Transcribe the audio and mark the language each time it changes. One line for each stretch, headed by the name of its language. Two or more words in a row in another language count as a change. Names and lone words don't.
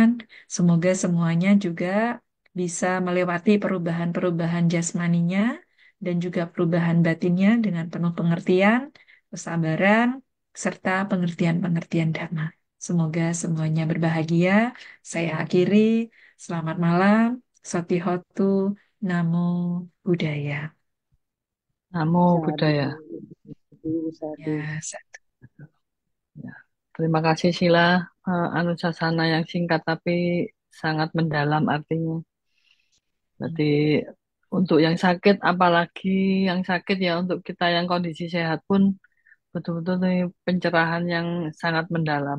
Indonesian: Semoga semuanya juga bisa melewati perubahan-perubahan jasmaninya dan juga perubahan batinnya dengan penuh pengertian, kesabaran, serta pengertian-pengertian dhamma. Semoga semuanya berbahagia. Saya akhiri. Selamat malam.
Pali: Sotihotu. Namo Buddhaya. Namo Sadu, Buddhaya. sadu.
Indonesian: Ya, Ya. Terima kasih Sila, Anusasana yang singkat tapi sangat mendalam artinya. Berarti untuk yang sakit, apalagi yang sakit ya untuk kita yang kondisi sehat pun betul-betul nih pencerahan yang sangat mendalam.